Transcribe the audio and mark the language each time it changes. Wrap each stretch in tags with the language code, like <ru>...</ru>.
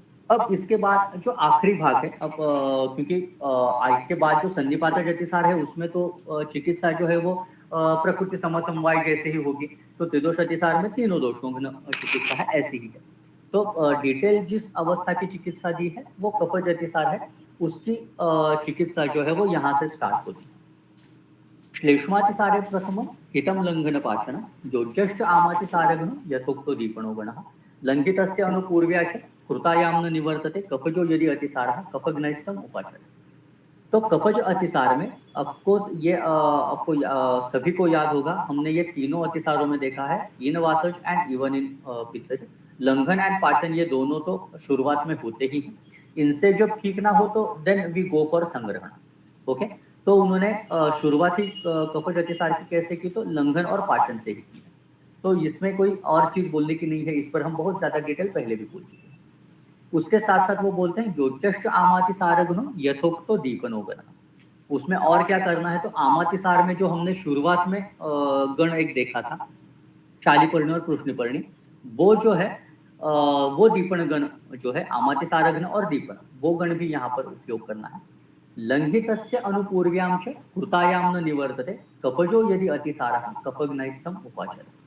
<hi>अब इसके बाद जो आखिरी भाग है, अब क्योंकि इसके बाद जो संधिपातज अतिसार है उसमें तो चिकित्सा जो है वो प्रकृति समवाय जैसे ही होगी। तो त्रिदोष अतिसार में तीनों दोषों की चिकित्सा है ऐसी ही है। तो डिटेल जिस अवस्था की चिकित्सा दी है वो कफज अतिसार है, उसकी चिकित्सा जो है वो यहाँ से स्टार्ट होती है।</hi> <sa>श्लेष्मातिसारे प्रथमं हितं लङ्घनपाचनं योज्यश्च आमातिसारगणो यथोक्तो दीपनो गणः लङ्घितस्य अनुपूर्व्या च कृतायां न निवर्तते कफजो यदि अतिसारः कफग्नैस्तम उपाचर।</sa> <hi>तो कफज अतिसार में ऑफकोर्स ये आपको सभी को याद होगा, हमने ये तीनों अतिसारों में देखा है, इन वातज एंड इवन इन पित्तज। लंघन एंड पाचन ये दोनों तो शुरुआत में होते ही हैं। इनसे जब ठीक ना हो तो</hi> <en>then we go for</en> <hi>संग्रहण। ओके, तो उन्होंने शुरुआती कफज अतिसार की कैसे की, तो लंघन और पाचन से ही की। तो इसमें कोई और चीज बोलने की नहीं है, इस पर हम बहुत ज्यादा डिटेल पहले भी बोल चुके हैं। उसके साथ साथ वो बोलते हैं</hi> <sa>योजश्च आमातिसार गुणो यथोक्तो दीपनो गण।</sa> <hi>उसमें और क्या करना है, तो आमातिसार में जो हमने शुरुआत में गण एक देखा था शालिपर्णी और कृष्णपर्णी, वो जो है वो दीपन गण जो है आमातिसार गण और दीपन वो गण भी यहाँ पर उपयोग करना है।</hi> <sa>लंघितस्य अनुपूर्व्यां च कृतायां न निवर्तते कफजो यदि अतिसारः कफग्नैस्तम उपाचर।</sa>